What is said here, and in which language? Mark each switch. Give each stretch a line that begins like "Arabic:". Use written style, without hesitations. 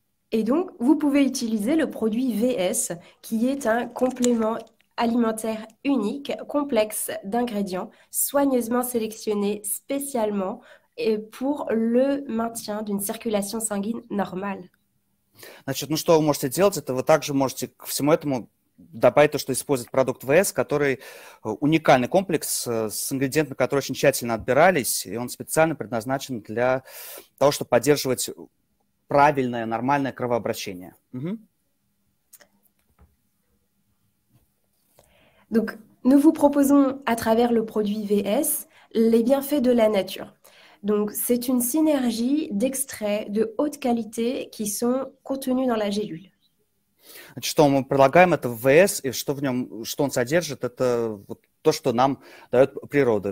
French: Et donc, vous pouvez utiliser le produit VS, qui est un complément alimentaire unique, complexe d'ingrédients, soigneusement sélectionné spécialement et pour le maintien d'une circulation sanguine normale.
Russian: Значит, ну что вы можете делать? Это вы также можете ко всему этому добавить то, что использует продукт ВС, который уникальный комплекс с ингредиентами, которые очень тщательно отбирались, и он специально предназначен для того, чтобы поддерживать правильное, нормальное кровообращение.
French: Donc, nous vous proposons à travers le produit VS les bienfaits de la nature. Donc, c'est une synergie d'extraits de haute qualité qui sont contenus dans la gélule.
Russian: Значит, что мы предлагаем, это ВС, и что в нем, что он содержит, это вот то, что нам дает природа.